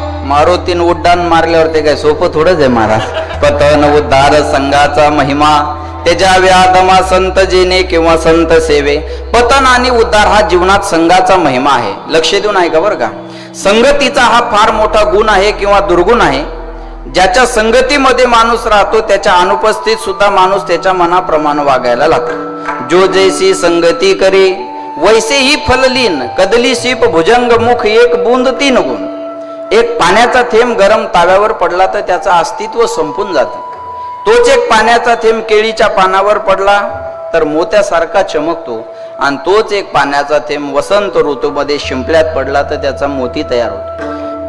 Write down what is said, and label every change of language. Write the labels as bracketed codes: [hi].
[mr] मारुतीन उड्डाण मारल्यावर ते काय सोपं थोडंच आहे महाराज. पतन उद्धार संघाचा महिमा त्याच्या व्याधमा संत जेने किंवा संत सेवे. पतन आणि उद्धार हा जीवनात संघाचा महिमा आहे. लक्ष देऊन ऐका बरं का. संगतीचा हा फार मोठा गुण आहे किंवा दुर्गुण आहे. ज्याच्या संगतीमध्ये माणूस राहतो त्याच्या अनुपस्थित सुद्धा माणूस त्याच्या मनाप्रमाणे वागायला लागतो. [hi] जो जैसी संगती करे वैसे ही फललीन. कदली सीप भुजंग मुख एक बूंद तीन गुण. [mr] एक पाण्याचा थेंब गरम ताव्यावर पडला तर त्याचं अस्तित्व संपून जातं. तोच एक पाण्याचा थेंब केळीच्या पानावर पडला तर मोत्यासारखा चमकतो. आणि तोच एक पाण्याचा थेंब वसंत ऋतूमध्ये शिंपल्यात पडला तर त्याचा मोती तयार होतो.